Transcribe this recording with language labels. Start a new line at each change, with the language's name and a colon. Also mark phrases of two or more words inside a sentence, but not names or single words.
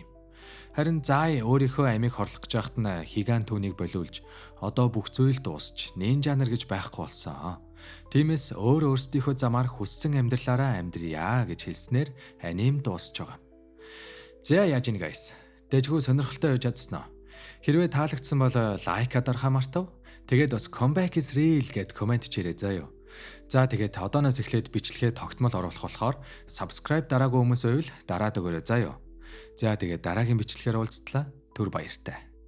Mongolian: Харин Зай өөрийнхөө амийг хорлох гэж байхад нь Хиган түүнийг болиулж одоо бүх зүйл дуусч нинжа нар гэж байхгүй болсон. Тиймээс өөр өөрсдийнхөө замаар хүссэн амьдралаараа амьдрья гэж хэлснээр аним дуусч байгаа. За яаж ийн guys? Дэжгүй сонирхолтой байж чадсан уу? Хэрвээ таалагдсан бол лайк дарахаа мартав. Тэгээд бас
English: comeback is real
Mongolian: гэд комент чирээ заяа. За тэгээд одооноос эхлээд бичлэгээ тогтмол оруулах болохоор subscribe дараагүй хүмүүс байвал дараад өгөөрэй заяа. За тэгээд дараагийн бичлэгээр уулзтлаа. Түр баяртай.